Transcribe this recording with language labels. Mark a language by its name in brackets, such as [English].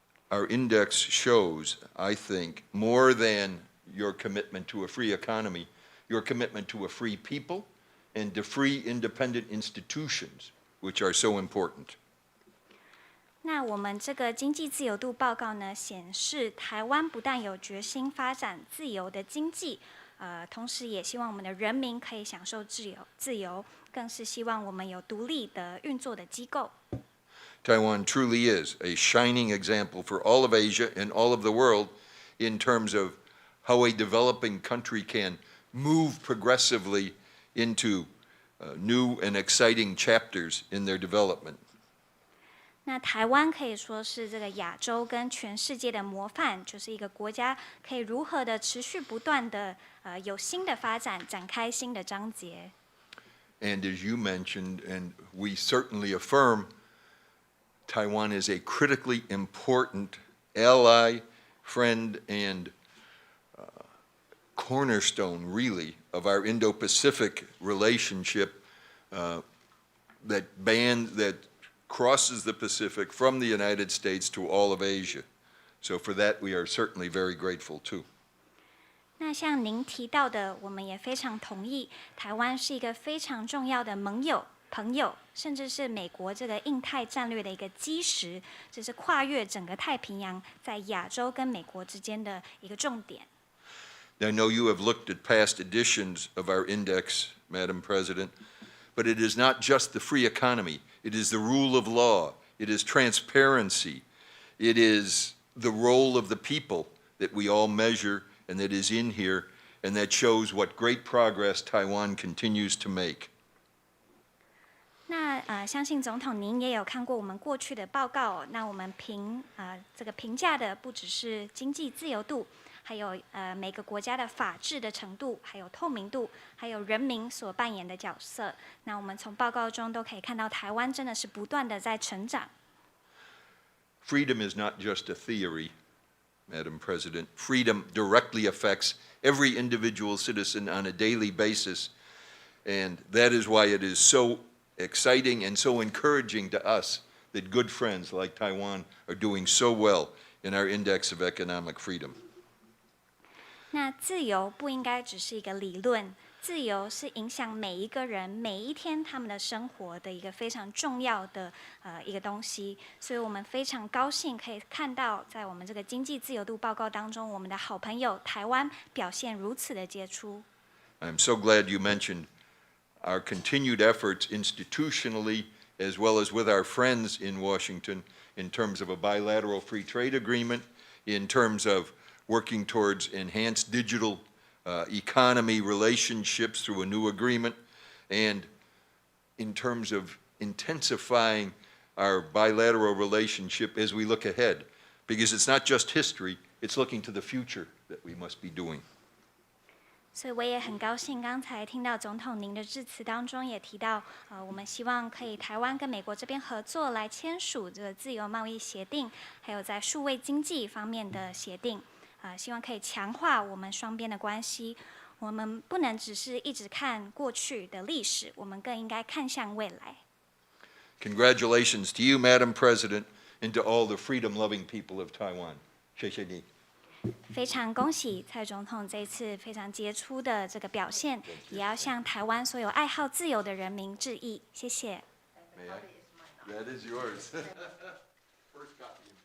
[English] Our index shows, I think, more than your commitment to a free economy, your commitment to a free people and to free independent institutions, which are so important. [Chinese] 那我们这个经济自由度报告呢，显示台湾不但有决心发展自由的经济，同时也希望我们的人民可以享受自由，更是希望我们有独立的运作的机构。 [English] Taiwan truly is a shining example for all of Asia and all of the world in terms of how a developing country can move progressively into new and exciting chapters in their development. [Chinese] 那台湾可以说是这个亚洲跟全世界的模范，就是一个国家可以如何的持续不断的有新的发展，展开新的章节。 [English] And as you mentioned, and we certainly affirm, Taiwan is a critically important ally, friend, and cornerstone, really, of our Indo-Pacific relationship that crosses the Pacific from the United States to all of Asia. So for that, we are certainly very grateful too. [Chinese] 那像您提到的，我们也非常同意，台湾是一个非常重要的盟友、朋友，甚至是美国这个印太战略的一个基石，这是跨越整个太平洋，在亚洲跟美国之间的一个重点。 [English] I know you have looked at past editions of our index, Madam President, but it is not just the free economy. It is the rule of law. It is transparency. It is the role of the people that we all measure and that is in here, and that shows what great progress Taiwan continues to make. [Chinese] 那相信总统您也有看过我们过去的报告哦。那我们这个评价的不只是经济自由度，还有每个国家的法治的程度，还有透明度，还有人民所扮演的角色。那我们从报告中都可以看到，台湾真的是不断的在成长。 [English] Freedom is not just a theory, Madam President. Freedom directly affects every individual citizen on a daily basis, and that is why it is so exciting and so encouraging to us that good friends like Taiwan are doing so well in our index of economic freedom. [Chinese] 那自由不应该只是一个理论，自由是影响每一个人每一天他们的生活的一个非常重要的一个东西，所以我们非常高兴可以看到，在我们这个经济自由度报告当中，我们的好朋友台湾表现如此的杰出。 [English] I'm so glad you mentioned our continued efforts institutionally as well as with our friends in Washington in terms of a bilateral free trade agreement, in terms of working towards enhanced digital economy relationships through a new agreement, and in terms of intensifying our bilateral relationship as we look ahead. Because it's not just history, it's looking to the future that we must be doing. [Chinese] 所以我也很高兴，刚才听到总统您的致辞当中也提到，我们希望可以台湾跟美国这边合作来签署这个自由贸易协定，还有在数位经济方面的协定，希望可以强化我们双边的关系。我们不能只是一直看过去的历史，我们更应该看向未来。 [English] Congratulations to you, Madam President, and to all the freedom-loving people of Taiwan. [Chinese] 谢谢你。非常恭喜蔡总统这一次非常杰出的这个表现，也要向台湾所有爱好自由的人民致意。谢谢。 [English] May I? That is yours. First copy.